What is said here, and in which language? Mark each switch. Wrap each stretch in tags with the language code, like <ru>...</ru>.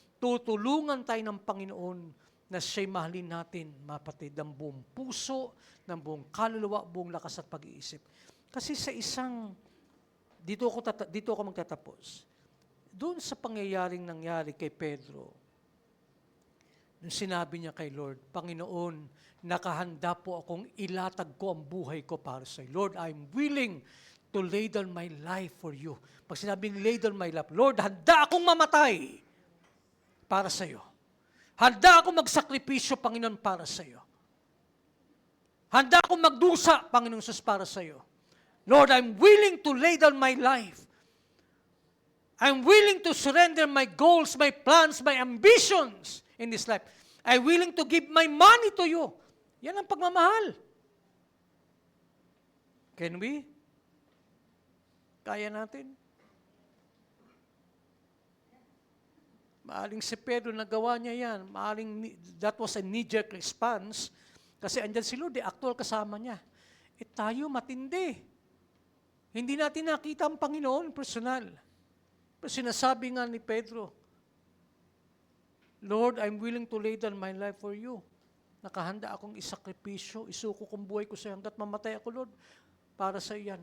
<tl>Tutulungan tayo ng Panginoon na siya'y mahalin natin, mapatid, ng buong puso, ng buong kaluluwa, buong lakas at pag-iisip. Kasi sa dito ako magtatapos. Doon sa pangyayaring nangyari kay Pedro, nung sinabi niya kay Lord, Panginoon, nakahanda po akong ilatag ko ang buhay ko para sa iyo.</tl> <en>Lord, I'm willing to lay down my life for you.</en> <tl>Pag sinabing</tl> <en>lay down my life,</en> <tl>Lord, handa akong mamatay para sa iyo. Handa akong magsakripisyo, Panginoon, para sa iyo. Handa akong magdusa, Panginoon Jesus, para sa iyo.</tl> <en>Lord, I'm willing to lay down my life. I'm willing to surrender my goals, my plans, my ambitions in this life. I'm willing to give my money to you.</en> <tl>Yan ang pagmamahal.</tl> <en>Can we?</en> <tl>Kaya natin? Maaling si Pedro nagawa niya yan.</tl> <en>Maaling that was a knee-jerk response.</en> <tl>Kasi andyan si Lord, actual kasama niya. Tayo matindi. Hindi natin nakita ang Panginoon personal. Pero sinasabi nga ni Pedro, Lord,</tl> <en>I'm willing to lay down my life for you.</en> <tl>Nakahanda akong isakripisyo, isuko kong buhay ko sa iyo hanggat mamatay ako, Lord, para sa iyan.</tl>